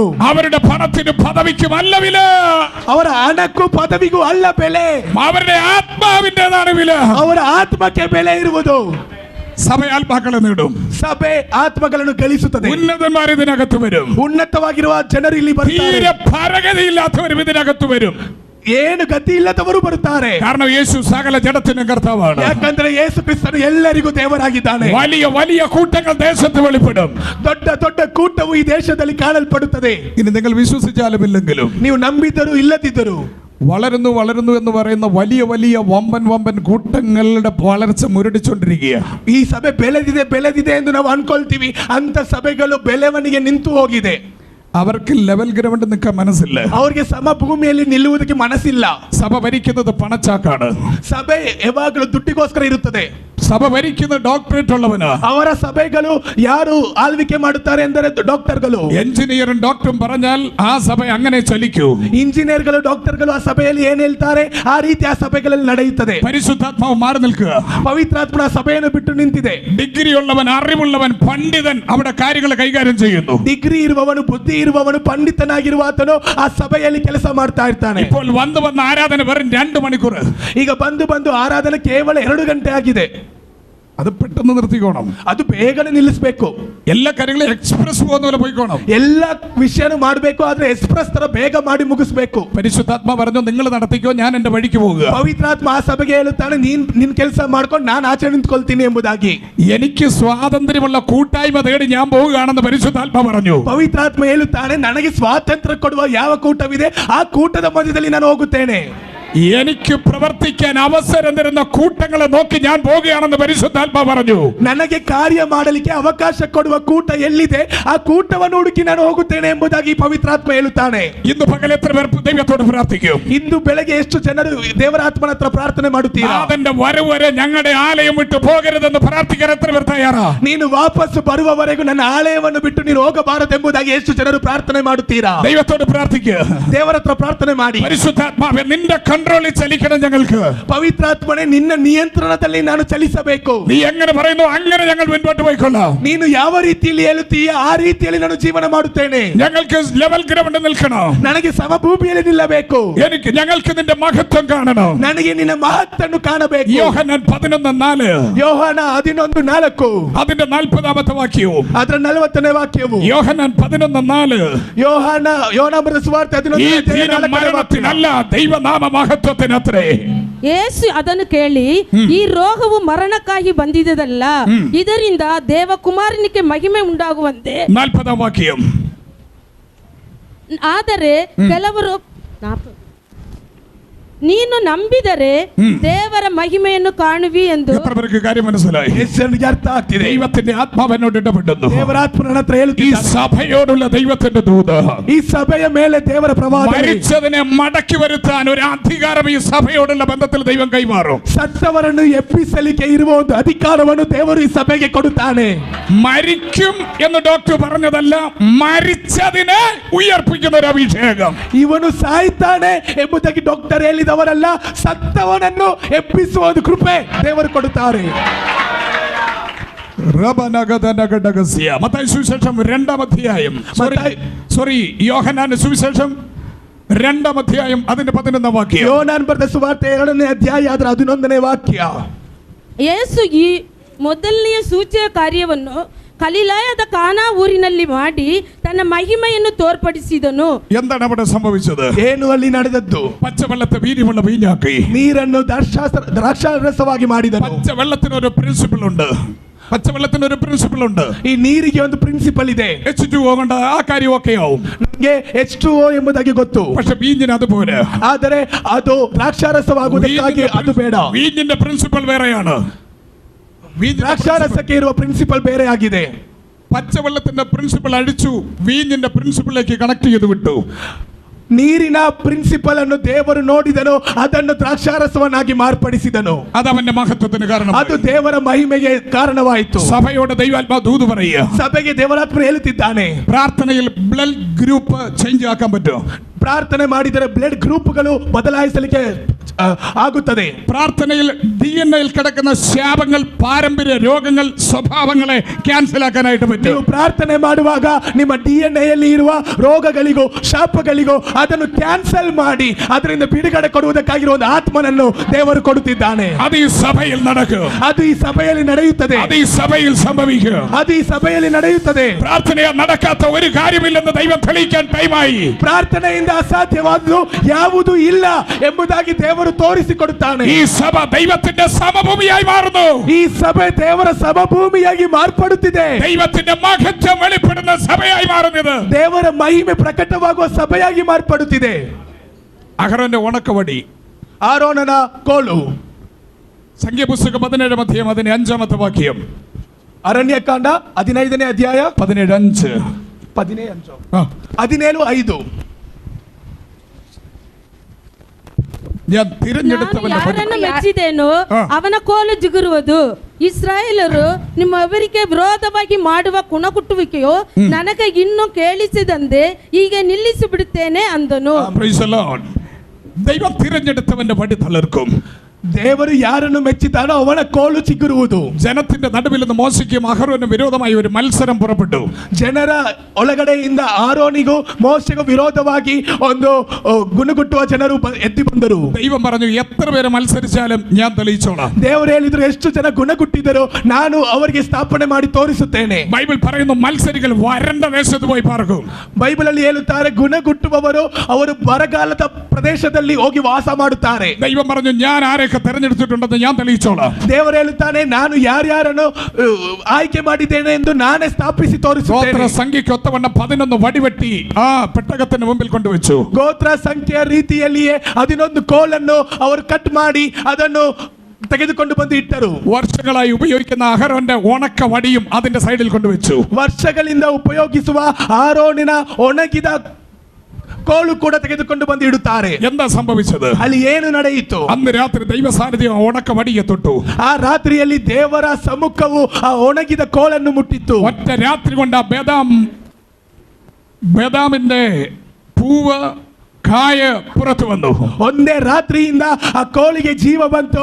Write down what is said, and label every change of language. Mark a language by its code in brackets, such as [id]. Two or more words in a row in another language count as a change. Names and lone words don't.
[ml] അവരുടെ പണത്തിനും പദവിക്കും അല്ല വില, [kn] ಅವರ ಹಣಕ್ಕೂ ಪದವಿಗೂ ಅಲ್ಲ ಬೆಲೆ, [ml] അവരുടെ ആത്മാവിന്റേതാണ് വില. [kn] ಅವರ ಆತ್ಮಕ್ಕೆ ಬೆಲೆ ಇರುವುದು. [ml] സഭ ആത്മാക്കളെ നേടും, [kn] ಸಭೆ ಆತ್ಮಗಳನ್ನು ಗಳಿಸುತ್ತದೆ. [ml] ഉന്നതന്മാർ ഇതിനകത്ത് വരും, [kn] ಉನ್ನತವಾಗಿರುವ ಜನರು ಇಲ್ಲಿ ಬರ್ತಾರೆ. [ml] തീരെ പരഗതിയില്ലാത്തവരും ഇതിനകത്ത് വരും. [kn] ಏನು ಗತಿ ಇಲ್ಲದವರು ಬರುತ್ತಾರೆ. [ml] കാരണം യേശു സകല ജഡത്തിനും കർത്താവാണ്. [kn] ಯಾಕಂದ್ರೆ ಯೇಸು ಕ್ರಿಸ್ತನು ಎಲ್ಲರಿಗೂ ದೇವರಾಗಿದ್ದಾನೆ. [ml] വലിയ വലിയ കൂട്ടങ്ങൾ ദേശത്ത് വെളിപ്പെടും. [kn] ದೊಡ್ಡ ದೊಡ್ಡ ಕೂಟವು ಈ ದೇಶದಲ್ಲಿ ಕಾಣಲ್ಪಡುತ್ತದೆ. [ml] ഇനി നിങ്ങൾ വിശ്വസിച്ചാലും ഇല്ലെങ്കിലും [kn] ನೀವು ನಂಬಿದರೂ ಇಲ್ಲದಿದ್ದರೂ [ml] വളരുന്നു വളരുന്നു എന്ന് പറയുന്ന വലിയ വലിയ വമ്പൻ കൂട്ടങ്ങളുടെ വളർച്ച മുരടിച്ചുകൊണ്ടിരിക്കുകയാണ്. [kn] ಈ ಸಭೆ ಬೆಳೆದಿದೆ ಎಂದು ನಾವು ಅನ್ಕೊಳ್ತೀವಿ. ಅಂತ ಸಭೆಗಳು ಬೆಳವಣಿಗೆ ನಿಂತು ಹೋಗಿದೆ. [ml] അവർക്ക് [en] level ground [ml] നിൽക്കാൻ മനസ്സില്ല. [kn] ಅವರಿಗೆ ಸಮಭೂಮಿಯಲ್ಲಿ ನಿಲ್ಲುವುದಕ್ಕೆ ಮನಸ್ಸಿಲ್ಲ. [ml] സഭ ഭരിക്കുന്നത് പണച്ചാക്കാണ്. [kn] ಸಭೆ ಯಾವಾಗಲೂ ದುಡ್ಡಿಗೋಸ್ಕರ ಇರುತ್ತದೆ. [ml] സഭ ഭരിക്കുന്ന ഡോക്ടറേറ്റ് ഉള്ളവന്. [kn] ಅವರ ಸಭೆಗಳು ಯಾರು ಆಳ್ವಿಕೆ ಮಾಡುತ್ತಾರೆ ಎಂದರೆ ಡಾಕ್ಟರ್ಗಳು. [ml] എഞ്ചിനീയറും ഡോക്ടറും പറഞ്ഞാൽ ആ സഭ അങ്ങനെ ചലിക്കൂ. [kn] ಇಂಜಿನಿಯರ್ಗಳು ಡಾಕ್ಟರ್ಗಳು ಆ ಸಭೆಯಲ್ಲಿ ಏನ್ ಹೇಳ್ತಾರೆ ಆ ರೀತಿ ಆ ಸಭೆಗಳಲ್ಲಿ ನಡೆಯುತ್ತದೆ. [ml] പരിശുദ്ധാത്മാവ് മാറി നിൽക്കുക. [kn] ಪವಿತ್ರಾತ್ಮನ ಸಭೆಯನ್ನು ಬಿಟ್ಟು ನಿಂತಿದೆ. [ml] ഡിഗ്രി ഉള്ളവൻ, അറിവുള്ളവൻ, പണ്ഡിതൻ അവിടെ കാര്യങ്ങൾ കൈകാര്യം ചെയ്യുന്നു. [kn] ಡಿಗ್ರಿ ಇರುವವನು, ಬುದ್ಧಿ ಇರುವವನು, ಪಂಡಿತನಾಗಿರುವ ಆತನು ಆ ಸಭೆಯಲ್ಲಿ ಕೆಲಸ ಮಾಡ್ತಾ ಇರ್ತಾನೆ. [ml] ഇപ്പോൾ വന്ന് ആരാധന വെറും 2 മണിക്കൂർ. [kn] ಈಗ ಬಂದು ಆರಾಧನೆ ಕೇವಲ 2 ಗಂಟೆ ಆಗಿದೆ. [ml] അത് പെട്ടെന്ന് നിർത്തിക്കോണം. [kn] ಅದು ಬೇಗನೆ ನಿಲ್ಲಿಸಬೇಕು. [ml] എല്ലാ കാര്യങ്ങളും എക്സ്പ്രസ് പോകുന്ന പോലെ പോയിക്കോണം. [kn] ಎಲ್ಲ ವಿಷಯನೂ ಮಾಡಬೇಕು, ಆದ್ರೆ ಎಕ್ಸ್ಪ್ರೆಸ್ ತರ ಬೇಗ ಮಾಡಿ ಮುಗಿಸಬೇಕು. [ml] പരിശുദ്ധാത്മാ പറഞ്ഞു, നിങ്ങൾ നടത്തിക്കോ, ഞാൻ എന്റെ വഴിക്ക് പോകുക. [kn] ಪವಿತ್ರಾತ್ಮ ಆ ಸಭೆಗೆ ಹೇಳುತ್ತಾನೆ, ನಿನ್ ಕೆಲಸ ಮಾಡ್ಕೊಂಡು ನಾನು ಆಚೆ ನಿಂತ್ಕೊಳ್ತೀನಿ ಎಂಬುದಾಗಿ. [ml] എനിക്ക് സ്വാതന്ത്ര്യമുള്ള കൂട്ടായ്മ തേടി ഞാൻ പോവുകയാണെന്ന് പരിശുദ്ധാത്മാ പറഞ്ഞു. [kn] ಪವಿತ್ರಾತ್ಮ ಹೇಳುತ್ತಾನೆ, ನನಗೆ ಸ್ವಾತಂತ್ರ್ಯ ಕೊಡುವ ಯಾವ ಕೂಟವಿದೆ ಆ ಕೂಟದ ಮಧ್ಯದಲ್ಲಿ ನಾನು ಹೋಗುತ್ತೇನೆ. [ml] എനിക്ക് പ്രവർത്തിക്കാൻ അവസരം തരുന്ന കൂട്ടങ്ങളെ നോക്കി ഞാൻ പോവുകയാണെന്ന് പരിശുദ്ധാത്മാ പറഞ്ഞു. [kn] ನನಗೆ ಕಾರ್ಯ ಮಾಡಲಿಕ್ಕೆ ಅವಕಾಶ ಕೊಡುವ ಕೂಟ ಎಲ್ಲಿದೆ ಆ ಕೂಟವನ್ನು ಹುಡುಕಿ ನಾನು ಹೋಗುತ್ತೇನೆ ಎಂಬುದಾಗಿ ಪವಿತ್ರಾತ್ಮ ಹೇಳುತ್ತಾನೆ. [ml] ഇന്ന് പകൽ എത്ര പേർ ദൈവത്തോട് പ്രാർത്ഥിക്കും? [kn] ಇಂದು ಬೆಳಗ್ಗೆ ಎಷ್ಟು ಜನರು ದೇವರಾತ್ಮನ ಹತ್ರ ಪ್ರಾರ್ಥನೆ ಮಾಡುತ್ತೀರಾ? [ml] അതിന്റെ വരവ് വരെ ഞങ്ങളുടെ ആലയം വിട്ടു പോകരുതെന്ന് പ്രാർത്ഥിക്കാൻ എത്ര പേർ തയ്യാറാ? [kn] ನೀನು ವಾಪಸ್ ಬರುವವರೆಗೂ ನನ್ನ ಆಲಯವನ್ನು ಬಿಟ್ಟು ನೀನು ಹೋಗಬಾರದೆಂಬುದಾಗಿ ಎಷ್ಟು ಜನರು ಪ್ರಾರ್ಥನೆ ಮಾಡುತ್ತೀರಾ? [ml] ദൈവത്തോട് പ്രാർത്ഥിക്കുക. [kn] ದೇವರ ಹತ್ರ ಪ್ರಾರ್ಥನೆ ಮಾಡಿ, [ml] പരിശുദ്ധാത്മാവേ നിന്റെ കൺട്രോളിൽ ചലിക്കണം ഞങ്ങൾക്ക്. [kn] ಪವಿತ್ರಾತ್ಮನೆ ನಿನ್ನ ನಿಯಂತ್ರಣದಲ್ಲಿ ನಾನು ಚಲಿಸಬೇಕು. [ml] നീ എങ്ങനെ പറയുന്നു അങ്ങനെ ഞങ്ങൾ മുൻപോട്ട് പോയിക്കൊള്ളാം. [kn] ನೀನು ಯಾವ ರೀತಿಯಲ್ಲಿ ಹೇಳುತ್ತೀಯ ಆ ರೀತಿಯಲ್ಲಿ ನಾನು ಜೀವನ ಮಾಡುತ್ತೇನೆ. [ml] ഞങ്ങൾക്ക് [en] level ground [ml] നിൽക്കണം. [kn] ನನಗೆ ಸಮಭೂಮಿಯಲ್ಲಿ ನಿಲ್ಲಬೇಕು. [ml] ഞങ്ങൾക്ക് നിന്റെ മഹത്വം കാണണം. [kn] ನನಗೆ ನಿನ್ನ ಮಹತ್ತನ್ನು ಕಾಣಬೇಕು. [ml] യോഹന്നാൻ 11:4. [kn] ಯೋಹಾನ 11:4 [ml] അതിന്റെ 40ാമത്തെ വാക്യവും [kn] ಅದರ 40ನೇ ವಾಕ್ಯವು. [ml] യോഹന്നാൻ 11:4. [kn] ಯೋಹಾನ ಬರೆದ ಸುವಾರ್ತೆ 11:4 [ml] മരണത്തിനല്ല ദൈവനാമ മഹത്വത്തിനത്രേ. [kn] ಯೇಸು ಅದನ್ನು ಕೇಳಿ, ಈ ರೋಗವು ಮರಣಕ್ಕಾಗಿ ಬಂದಿದ್ದಲ್ಲ, ಇದರಿಂದ ದೇವಕುಮಾರನಿಗೆ ಮಹಿಮೆ ಉಂಟಾಗುವಂತೆ. [ml] 40ാം വാക്യം. [kn] ಆದರೆ ಕೆಲವರು ನೀನು ನಂಬಿದರೆ ದೇವರ ಮಹಿಮೆಯನ್ನು ಕಾಣುವಿ ಎಂದು. [ml] എത്ര പേർക്ക് കാര്യം മനസ്സിലായി? [kn] ಎಷ್ಟು ಜನರಿಗೆ ಅರ್ಥ ಆಗ್ತಿದೆ? [ml] ദൈവത്തിന്റെ ആത്മാവെന്നോട് ഇടപെടുന്നു. [kn] ದೇವರ ಆತ್ಮ ನನ್ನ ಹತ್ರ [ml] ഈ [kn] ಹೇಳುತ್ತಿದ್ದಾನೆ. [ml] സഭയോടുള്ള ദൈവത്തിന്റെ ദൂത്, [kn] ಈ ಸಭೆಯ ಮೇಲೆ ದೇವರ ಪ್ರವಾದನೆ, [ml] മരിച്ചതിനെ മടക്കി വരുത്താൻ ഒരു അധികാരം ഈ സഭയോടുള്ള ബന്ധത്തിൽ ദൈവം കൈമാറും. [kn] ಸತ್ತವರನ್ನು ಎಬ್ಬಿಸಲಿಕ್ಕೆ ಇರುವ ಒಂದು ಅಧಿಕಾರವನ್ನು ದೇವರು ಈ ಸಭೆಗೆ ಕೊಡುತ್ತಾನೆ. [ml] മരിക്കും എന്ന് ഡോക്ടർ പറഞ്ഞതല്ല, മരിച്ചതിനെ ഉയർപ്പിക്കുന്ന ഒരു അഭിഷേകം. [kn] ಇವನು ಸಾಯ್ತಾನೆ ಎಂಬುದಾಗಿ ಡಾಕ್ಟರ್ ಹೇಳಿದವರಲ್ಲ, ಸತ್ತವನನ್ನು ಎಬ್ಬಿಸುವ ಒಂದು ಕೃಪೆ ದೇವರು ಕೊಡುತ್ತಾರೆ. [ml] മത്തായി സുവിശേഷം 2-ാം അധ്യായം, യോഹന്നാന്റെ സുവിശേഷം 2-ാം അധ്യായം അതിന്റെ 11-ാം വാക്യം. [kn] ಯೋಹಾನನ ಬರೆದ ಸುವಾರ್ತೆ 2ನೇ ಅಧ್ಯಾಯ ಅದರ 11ನೇ ವಾಕ್ಯ. ಯೇಸು ಈ ಮೊದಲನೆಯ ಸೂಚಕ ಕಾರ್ಯವನ್ನು ಗಲಿಲಾಯದ ಕಾನಾ ಊರಿನಲ್ಲಿ ಮಾಡಿ ತನ್ನ ಮಹಿಮೆಯನ್ನು ತೋರ್ಪಡಿಸಿದನು. [ml] എന്താണ് അവിടെ സംഭവിച്ചത്? [kn] ಏನು ಅಲ್ಲಿ ನಡೆದದ್ದು? [ml] പച്ചവെള്ളത്തെ വീര്യമുള്ള വീഞ്ഞാക്കി, [kn] ನೀರನ್ನು ದ್ರಾಕ್ಷಾರಸವಾಗಿ ಮಾಡಿದನು. [ml] പച്ചവെള്ളത്തിനൊരു പ്രിൻസിപ്പിൾ ഉണ്ട്. പച്ചവെള്ളത്തിനൊരു പ്രിൻസിപ്പിൾ ഉണ്ട്. [kn] ಈ ನೀರಿಗೆ ಒಂದು ಪ್ರಿನ್ಸಿಪಲ್ ಇದೆ. [ml] H2O കൊണ്ട് ആ കാര്യം ഒക്കെ ആവും. [kn] ನಮಗೆ H2O ಎಂಬುದಾಗಿ ಗೊತ್ತು. [ml] പക്ഷെ വീഞ്ഞിന് അതുപോലെ. [kn] ಆದರೆ ಅದು ದ್ರಾಕ್ಷಾರಸವಾಗುವುದಕ್ಕಾಗಿ ಅದು ಬೇಡ. [ml] വീഞ്ഞിന്റെ പ്രിൻസിപ്പിൾ വേറെയാണ്. [kn] ದ್ರಾಕ್ಷಾರಸಕ್ಕೆ ಇರುವ ಪ್ರಿನ್ಸಿಪಲ್ ಬೇರೆ ಆಗಿದೆ. [ml] പച്ചവെള്ളത്തിന്റെ പ്രിൻസിപ്പിൾ അടിച്ചു വീഞ്ഞിന്റെ പ്രിൻസിപ്പിളിലേക്ക് കണക്ട് ചെയ്ത് വിട്ടു. [kn] ನೀರಿನ ಪ್ರಿನ್ಸಿಪಲ್ ಅನ್ನು ದೇವರು ನೋಡಿದನು, ಅದನ್ನು ದ್ರಾಕ್ಷಾರಸವನ್ನಾಗಿ ಮಾರ್ಪಡಿಸಿದನು. [ml] അത് അവന്റെ മഹത്വത്തിന് കാരണം. [kn] ಅದು ದೇವರ ಮಹಿಮೆಗೆ ಕಾರಣವಾಯಿತು. [ml] സഭയോട് ദൈവാത്മാ ദൂത് പറയുക. [kn] ಸಭೆಗೆ ದೇವರಾತ್ಮ ಹೇಳುತ್ತಿದ್ದಾನೆ, [ml] പ്രാർത്ഥനയിൽ [en] blood group change [ml] ആക്കാൻ പറ്റും. [kn] ಪ್ರಾರ್ಥನೆ ಮಾಡಿದರೆ [en] blood groups [kn] ಬದಲಾಯಿಸಲಿಕ್ಕೆ ಆಗುತ್ತದೆ. [ml] പ്രാർത്ഥനയിൽ DNA കിടക്കുന്ന ശാപങ്ങൾ, പാരമ്പര്യ രോഗങ്ങൾ, സ്വഭാവങ്ങളെ കാൻസൽ ആക്കാനായിട്ട് പറ്റും. [kn] ನೀವು ಪ್ರಾರ್ಥನೆ ಮಾಡುವಾಗ ನಿಮ್ಮ DNA ಯಲ್ಲಿ ಇರುವ ರೋಗಗಳಿಗೂ ಶಾಪಗಳಿಗೂ ಅದನ್ನು ಕ್ಯಾನ್ಸಲ್ ಮಾಡಿ ಅದರಿಂದ ಬಿಡುಗಡೆ ಕೊಡುವುದಕ್ಕಾಗಿರುವ ಒಂದು ಆತ್ಮನನ್ನು ದೇವರು ಕೊಡುತ್ತಿದ್ದಾನೆ. [ml] അത് ഈ സഭയിൽ നടക്കും. [kn] ಅದು ಈ ಸಭೆಯಲ್ಲಿ ನಡೆಯುತ್ತದೆ. [ml] അത് ഈ സഭയിൽ സംഭവിക്കും. [kn] ಅದು ಈ ಸಭೆಯಲ್ಲಿ ನಡೆಯುತ್ತದೆ. [ml] പ്രാർത്ഥനയിൽ നടക്കാത്ത ഒരു കാര്യമില്ലെന്ന് ദൈവം തെളിയിക്കാൻ ടൈമായി. [kn] ಪ್ರಾರ್ಥನೆಯಿಂದ ಅಸಾಧ್ಯವಾದುದು ಯಾವುದೂ ಇಲ್ಲ ಎಂಬುದಾಗಿ ದೇವರು ತೋರಿಸಿಕೊಡುತ್ತಾನೆ. [ml] ഈ സഭ ದೈವത്തിന്റെ സമഭൂമിയായി മാറുന്നു. [kn] ಈ ಸಭೆ ದೇವರ ಸಮಭೂಮಿಯಾಗಿ ಮಾರ್ಪಡುತ್ತಿದೆ. [ml] ദൈവത്തിന്റെ മഹത്വം വെളിപ്പെടുന്ന സഭയായി മാറുന്നത്. [kn] ದೇವರ ಮಹಿಮೆ ಪ್ರಕಟವಾಗುವ ಸಭೆಯಾಗಿ ಮಾರ್ಪಡುತ್ತಿದೆ. [ml] അഹരോന്റെ ഉണക്കവടി, [kn] ಆರೋನನ ಕೋಲು. [ml] സംഖ്യാപുസ്തകം 17-ാം അധ്യായം അതിന്റെ 5-ാമത്തെ വാക്യം. [kn] ಅರಣ್ಯಕಾಂಡ 15ನೇ ಅಧ್ಯಾಯ [ml] 17:5. [kn] 17:5. [ml] ഞാൻ [kn] ನಾನು [ml] തിരഞ്ഞെടുത്തവന്റെ [kn] ಯಾರನ್ನು ಮೆಚ್ಚಿದೇನೋ ಅವನ ಕೋಲು ಜಿಗುರುವುದು. ಇಸ್ರಾಯೇಲರು ನಿಮ್ಮವರಿಗೆ ವಿರೋಧವಾಗಿ ಮಾಡುವ ಕುಣಕುಟ್ಟುವಿಕೆಯು ನನಗೆ ಇನ್ನೂ ಕೇಳಿಸಿದಂತೆ ಈಗ ನಿಲ್ಲಿಸಿ ಬಿಡುತ್ತೇನೆ ಅಂದನು. [en] Praise the Lord. [ml] ദൈവം തിരഞ്ഞെടുത്തവന്റെ വടി തളർക്കും. [kn] ದೇವರು ಯಾರನ್ನು ಮೆಚ್ಚಿತಾನೋ ಅವನ ಕೋಲು ಚಿಗುರುವುದು. [ml] ജനത്തിന്റെ നടുവിൽ നിന്ന് മോശയ്ക്കും അഹരോനും വിരോധമായി ഒരു മത്സരം പുറപ്പെട്ടു. [kn] ಜನರ ಒಳಗಡೆಯಿಂದ ಆರೋನಿಗೂ ಮೋಶೆಗೂ ವಿರೋಧವಾಗಿ ಒಂದು ಗುಣಗುಟ್ಟುವ ಜನರು ಎದ್ದು ಬಂದರು. [ml] ദൈവം പറഞ്ഞു, എത്ര പേര് മത്സരിച്ചാലും ഞാൻ തെളിയിച്ചോളാം. [kn] ದೇವರು ಹೇಳಿದ್ರು, ಎಷ್ಟು ಜನ ಗುಣಗುಟ್ಟಿದರು ನಾನು ಅವರಿಗೆ ಸ್ಥಾಪನೆ ಮಾಡಿ ತೋರಿಸುತ್ತೇನೆ. [ml] ബൈബിൾ പറയുന്നു, മത്സരികൾ വരണ്ട ദേശത്ത് പോയി പാർക്കും. [kn] ಬೈಬಲ್ ಅಲ್ಲಿ ಹೇಳುತ್ತಾರೆ, ಗುಣಗುಟ್ಟುವವರು ಅವರು ಬರಗಾಲದ ಪ್ರದೇಶದಲ್ಲಿ ಹೋಗಿ ವಾಸ ಮಾಡುತ್ತಾರೆ. [ml] ദൈവം പറഞ്ഞു, ഞാൻ ആരൊക്കെ തെരഞ്ഞെടുത്തിട്ടുണ്ടെന്ന് ഞാൻ തെളിയിച്ചോളാം. [kn] ದೇವರು ಹೇಳುತ್ತಾನೆ, ನಾನು ಯಾರ್ಯಾರನ್ನು ಆಯ್ಕೆ ಮಾಡಿದ್ದೇನೆ ಎಂದು ನಾನೇ ಸ್ಥಾಪಿಸಿ ತೋರಿಸುತ್ತೇನೆ. [ml] ഗോത്ര സംഖ്യയ്ക്ക് ഒത്തവണ്ണം 11 വടിവെട്ടി ആ പെട്ടകത്തിന് മുമ്പിൽ കൊണ്ടുവച്ചു. [kn] ಗೋತ್ರ ಸಂಖ್ಯೆಯ ರೀತಿಯಲ್ಲಿಯೇ 11 ಕೋಲನ್ನು ಅವರು ಕಟ್ ಮಾಡಿ ಅದನ್ನು ತೆಗೆದುಕೊಂಡು ಬಂದು ಇಟ್ಟರು. [ml] വർഷങ്ങളായി ഉപയോഗിക്കുന്ന അഹരോന്റെ ഉണക്ക വടിയും അതിന്റെ സൈഡിൽ കൊണ്ടുവച്ചു. [kn] ವರ್ಷಗಳಿಂದ ಉಪಯೋಗಿಸುವ ಆರೋನಿನ ಒಣಗಿದ ಕೋಲು ಕೂಡ ತೆಗೆದುಕೊಂಡು ಬಂದು ಇಡುತ್ತಾರೆ. [ml] എന്താ സംഭവിച്ചത്? [kn] ಅಲ್ಲಿ ಏನು ನಡೆಯಿತು? [ml] അന്ന് രാത്രി ദൈവ സാന്നിധ്യം ഉണക്ക വടിയെ തൊട്ടു. [kn] ಆ ರಾತ್ರಿಯಲ್ಲಿ ದೇವರ ಸಮ್ಮುಖವು ಆ ಒಣಗಿದ ಕೋಲನ್ನು ಮುಟ್ಟಿತ್ತು. [ml] ഒറ്റ രാത്രി കൊണ്ട് ആ ബദാമിന്റെ പൂവ് കായ പുറത്തു വന്നു [kn] ಒಂದೇ ರಾತ್ರಿಯಿಂದ ಆ ಕೋಲಿಗೆ ಜೀವ ಬಂತು.